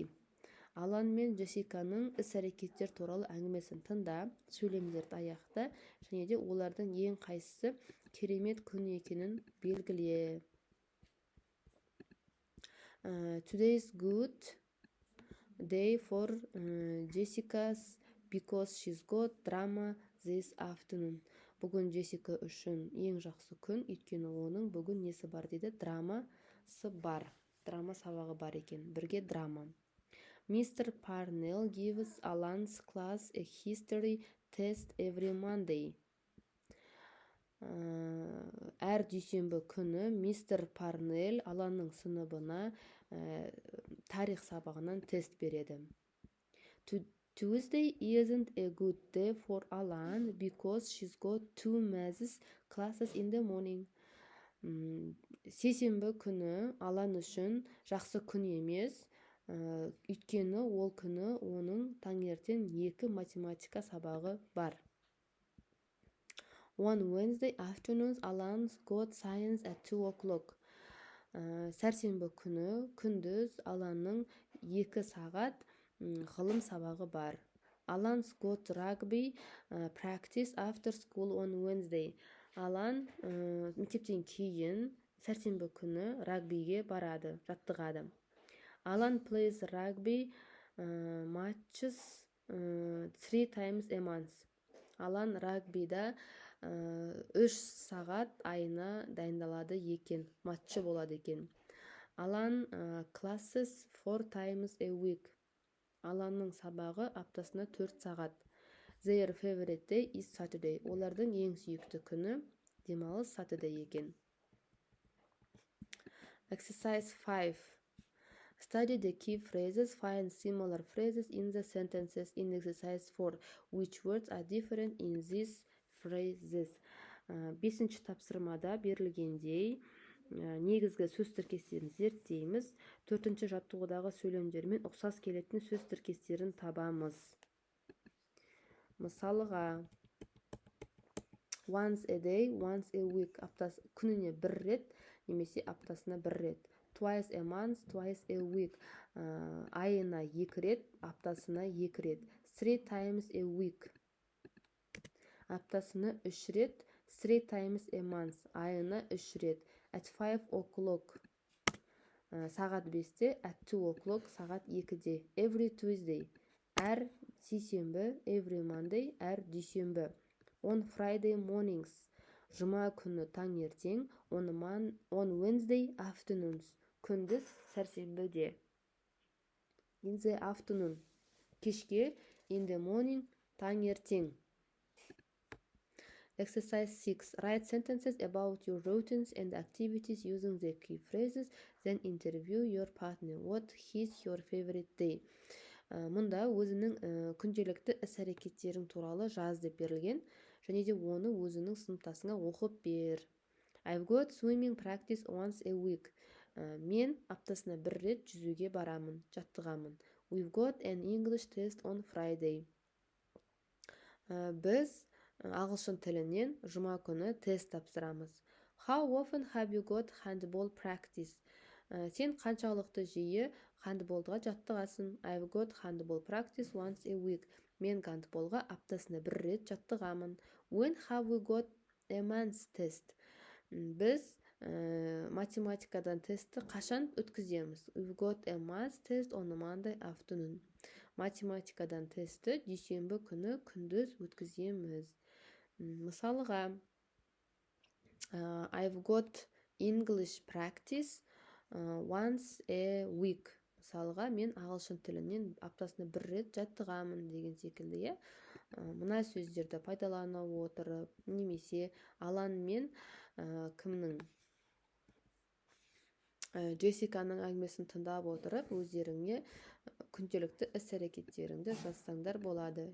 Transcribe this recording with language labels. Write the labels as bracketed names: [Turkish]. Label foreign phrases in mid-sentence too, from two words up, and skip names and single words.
[Kazakh] Алан мен Джессиканың іс-әрекеттер туралы әңгімесін тыңда, сөйлемдерді аяқта, және де олардың ең қайсысы керемет күн екенін белгіле. [English] Today is good day for Jessica's because she's got drama this afternoon. [Kazakh] Бүгін Джессика үшін ең жақсы күн, өйткені оның бүгін несі бар дейді? Драмасы бар. Драма сабағы бар екен. Бірге драма. [English] Mr. Parnell gives Alan's class a history test every Monday. [Kazakh] Әр дүйсенбі күні мистер Парнелл Аланның сыныбына тарих сабағынан тест береді. [English] Tuesday isn't a good day for Alan because she's got 2 maths classes in the morning. [Kazakh] Сейсенбі күні Алан үшін жақсы күн емес, өйткені ол күні оның таңертең 2 математика сабағы бар. [English] On Wednesday afternoons, Alan's got science at 2 o'clock. [Kazakh] Сәрсенбі күні күндіз Аланның 2 сағат ғылым сабағы бар. [English] Alan's got rugby practice after school on Wednesday. [Kazakh] Алан мектептен кейін сәрсенбі күні рагбиге барады, жаттығады. [English] Alan plays rugby matches 3 times a month. [Kazakh] Алан рагбида 3 сағат айына дайындалады екен, матчы болады екен. [English] Alan classes 4 times a week. [Kazakh] Аланның сабағы аптасына 4 сағат. [English] Their favorite day is Saturday. [Kazakh] Олардың ең сүйікті күні демалыс Saturday екен. [English] Exercise 5. Study the key phrases. Find similar phrases in the sentences in exercise 4. Which words are different in these phrases? [Kazakh] 5-ші тапсырмада берілгендей негізгі сөз тіркестерін зерттейміз. 4-ші жаттығудағы сөйлемдермен ұқсас келетін сөз тіркестерін табамыз. Мысалыға, [English] once a day, once a week, [Kazakh] күніне 1 рет, немесе аптасына 1 рет. [English] Twice a month, twice a week, [Kazakh] айына 2 рет, аптасына 2 рет. [English] 3 times a week, [Kazakh] аптасына 3 рет. [English] 3 times a month, [Kazakh] айына 3 рет. [English] At 5 o'clock, [Kazakh] сағат 5-те. [English] At 2 o'clock, [Kazakh] сағат 2-де. [English] Every Tuesday, [Kazakh] әр сейсенбі. [English] Every Monday, [Kazakh] әр дүйсенбі. [English] On Friday mornings, [Kazakh] жұма күні таңертең. [English] On Wednesday afternoons, [Kazakh] күндіз сәрсенбіде. [English] In the afternoon, кешке, in the morning, таңертең. Exercise 6. Write sentences about your routines and activities using the key phrases. Then interview your partner. What is your favorite day? [Kazakh] Мұнда өзінің күнделікті іс-әрекеттерің туралы жаз деп берілген, және де оны өзінің сыныптасыңа оқып бер. [English] I've got swimming practice once a week. [Kazakh] Мен аптасына бір рет жүзуге барамын, жаттығамын. [English] We've got an English test on Friday. [Kazakh] Біз ағылшын тілінен жұма күні тест тапсырамыз. [English] How often have you got handball practice? [Kazakh] Сен қаншалықты жиі handballға жаттығасың? [English] I've got handball practice once a week. [Kazakh] Мен handballға аптасына бір рет жаттығамын. [English] When have we got a maths test? [Kazakh] Біз математикадан тестті қашан өткіземіз? [English] We've got a maths test on a Monday afternoon. [Kazakh] Математикадан тестті дүйсенбі күні күндіз өткіземіз. Мысалға, [English] I've got English practice once a week. [Kazakh] Мысалға, мен ағылшын тілінен аптасына бір рет жаттығамын деген секілді. Мына сөздерді пайдалана отырып, немесе Алан мен кімнің Джессиканың әңгімесін тыңдап отырып, өздеріңе күнделікті іс-әрекеттеріңді жазсаңдар болады.